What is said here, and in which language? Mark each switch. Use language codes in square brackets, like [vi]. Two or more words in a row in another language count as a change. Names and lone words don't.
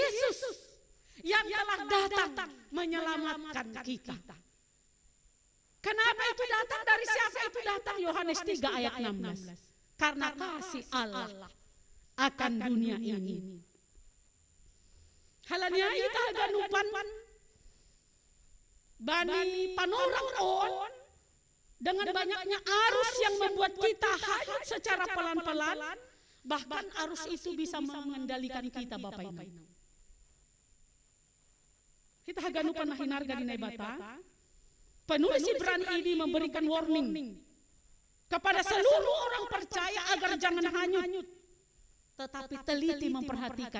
[id] Kristus yang telah datang menyelamatkan kita. Kenapa itu datang? Dari siapa itu datang? Yohanes 3 ayat 16. Karena kasih Allah akan dunia ini. [bts] Halanya ita haganupan bani panorang on [id] dengan banyaknya arus yang membuat kita hanyut secara pelan-pelan, bahkan arus itu bisa mengendalikan kita Bapak Ibu. [bts] Kita haganupan mahinarga di Naibata. [id] Penulis Ibrani ini memberikan warning kepada seluruh orang percaya agar jangan hanyut, tetapi teliti memperhatikan.